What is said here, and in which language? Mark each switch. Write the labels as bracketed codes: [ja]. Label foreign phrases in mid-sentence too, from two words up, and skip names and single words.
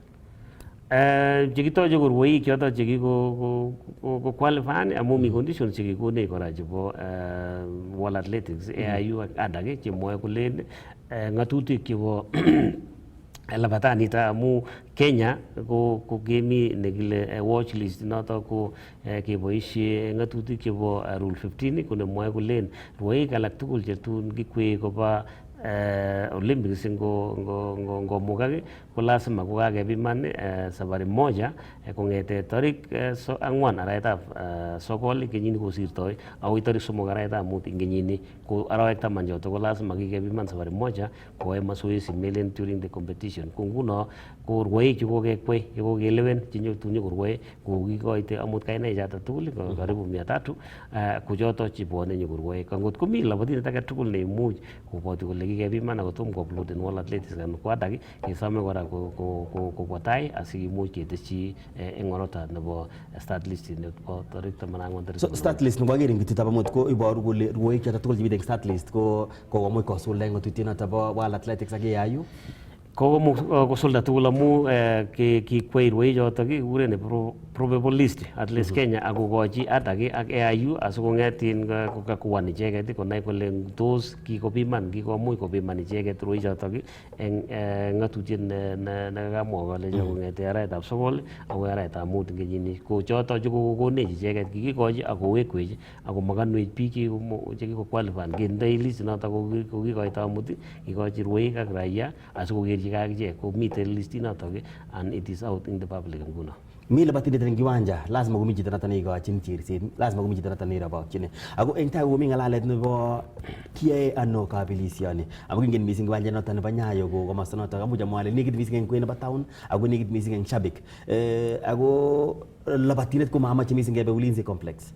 [kln] Chekitoche ko rwoik chotok chekiko qualify amu mi conditions chekikonech kora chebo World Athletics, AIU ak ADAK chemwoe kolen ng'atutik chebo labatanita amu Kenya ko kemi nekile [en] watch list [kln] notok ko keboishe ng'atutik chebo Rule 15 ko nemwoe kolen rwoik alak tugul chetun kikwee koba Olympics ngomukak ko lazima kokakepiman [sw] safari moja [kln] kong'ete tarik 4 arawetab sokol kenyini kosirtoi akoi tarik 3 arawetab mut ing kenyini ko arawek 10 choto ko lazima kikepiman [sw] safari moja [kln] koyae mazoezi melen [en] during the competition [kln] ko nguno ko rwoik chekokekwei chekokelewen chenyotunye korwoe ko kikoite amut kainaik choto tugul karibu 300 ko choto chebwone nyokorwoe kangot komi labatindet age tugul neimuch kobwoti kole kikepiman akotom kouploaden World Athletics and Quadak kesome kora kobwa tai asikimuch ketesyi eng orodha nebo [en] start list [kln] nebo tarik 14. [en] So start list [kln] nebo agere eng betut amut ko iboru kole rwoik choto tugul chemiten [en] start list [kln] ko kokomuch kosulda eng ng'otutienoto bo World Athletics ak AIU. Kosulda tugul amu kikwei rwoik choto kikuren [en] probable list at least [kln] Kenya akokochi atak ak AIU asikong'etin kokakuan icheket konai kole tos kikomuch kopiman icheket rwoik choto eng ng'atutiet nekakamwa kole kong'ete arawetab 9 akoi arawetab 5 eng kenyini ko choto chekokonech icheket kikikochi akowekwech akomakanwech biik chekikoqualifan kendoi list noto kokikoito amut kikochi rwoik ak raia asikokerchi kakichek komiten listinoto [en] and it is out in the public [kln] nguno. Mi labatindet eng kiwanja lazima komi chito noto neikochin cherset, lazima komi chito noto neirobokyin. Ako eng tai komi ng'alalet nebo kiyae ano kabelisioni. Amu kingen mising kiwanja noto nebo Nyayo ko komosta noto amuch amwa ale nekit mising eng kwen nebo town ako nekit mising eng Shabik. Ako labatindet ko mamache mising kebe Ulinzi complex.